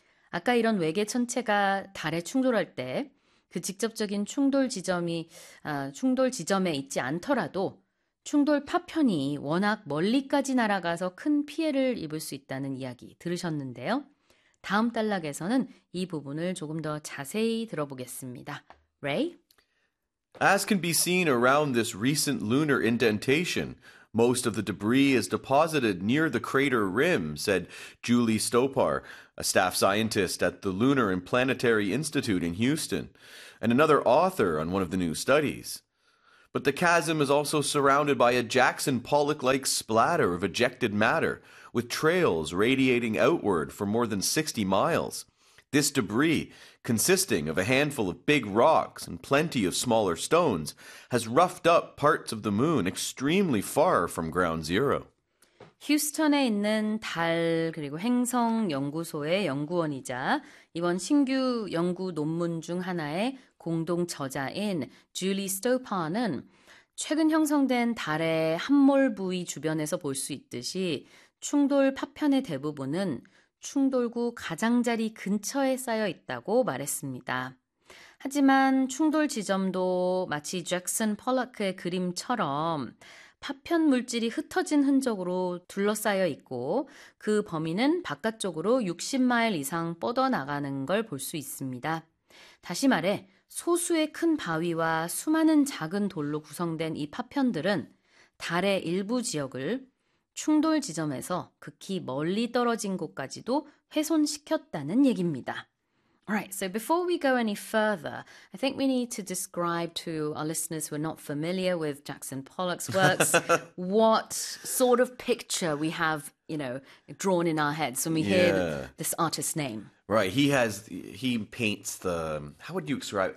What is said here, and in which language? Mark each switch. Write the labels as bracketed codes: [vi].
[ko] 아까 이런 외계 천체가 달에 충돌할 때그 직접적인 충돌 지점에 있지 않더라도 충돌 파편이 워낙 멀리까지 날아가서 큰 피해를 입을 수 있다는 이야기 들으셨는데요. 다음 단락에서는 이 부분을 조금 더 자세히 들어보겠습니다. 레이? [en] As can be seen around this recent lunar indentation, most of the debris is deposited near the crater rim, said Julie Stopar, a staff scientist at the Lunar and Planetary Institute in Houston, and another author on one of the new studies. But the chasm is also surrounded by a Jackson Pollock-like splatter of ejected matter, with trails radiating outward for more than 60 miles. This debris, consisting of a handful of big rocks and plenty of smaller stones, has roughed up parts of the moon extremely far from ground zero. [ko] 휴스턴에 있는 달 그리고 행성 연구소의 연구원이자 이번 신규 연구 논문 중 하나의 공동 저자인 줄리 스토파는 최근 형성된 달의 함몰 부위 주변에서 볼수 있듯이 충돌 파편의 대부분은 충돌구 가장자리 근처에 쌓여 있다고 말했습니다. 하지만 충돌 지점도 마치 잭슨 펄럭의 그림처럼 파편 물질이 흩어진 흔적으로 둘러싸여 있고 그 범위는 바깥쪽으로 60마일 이상 뻗어나가는 걸볼수 있습니다. 다시 말해, 소수의 큰 바위와 수많은 작은 돌로 구성된 이 파편들은 달의 일부 지역을 충돌 지점에서 극히 멀리 떨어진 곳까지도 훼손시켰다는 얘기입니다. [en] Alright, so before we go any further, I think we need to describe to our listeners who are not familiar with Jackson Pollock's works what sort of picture we have, drawn in our heads when we hear this artist's name. Right. He paints the, how would you describe it?